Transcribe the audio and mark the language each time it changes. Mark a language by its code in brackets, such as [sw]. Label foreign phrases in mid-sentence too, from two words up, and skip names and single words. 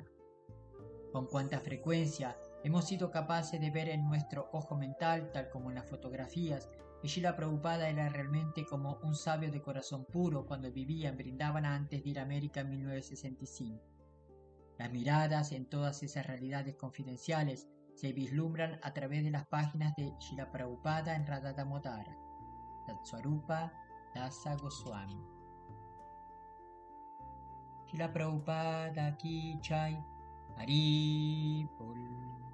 [es] Con cuánta frecuencia hemos sido capaces de ver en nuestro ojo mental, tal como en las fotografías, que Srila Prabhupada era realmente como un sabio de corazón puro cuando vivía en Vrindavana antes de ir a América en 1965. Las miradas en todas esas realidades confidenciales se vislumbran a través de las páginas de Srila Prabhupada en Radha Damodara. Tatswarupa Dasa Goswami. [hi] श्रील प्रभुपाद की जय. [bn] হরি বোল.